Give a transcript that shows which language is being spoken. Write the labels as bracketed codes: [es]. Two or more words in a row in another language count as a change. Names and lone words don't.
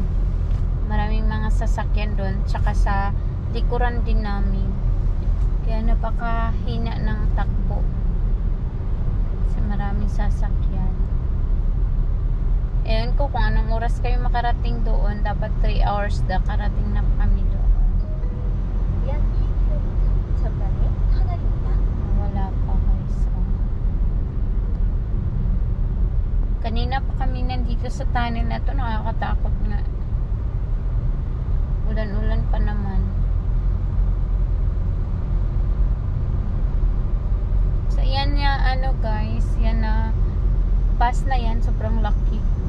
[tl] Maraming mga sasakyan doon. Tsaka sa likuran din namin. Kaya napakahina ng takbo. Kasi maraming sasakyan. Ewan ko kung anong oras kayo makarating doon. Dapat 3 hours na karating na kami doon. [ko] 약 2km 전방에 터널입니다. [tl] Wala Kanina pa kami nandito sa tunnel na to, nakakatakot nga. Ulan-ulan pa naman. So yan ya, ano guys, yan na bus na yan, sobrang laki.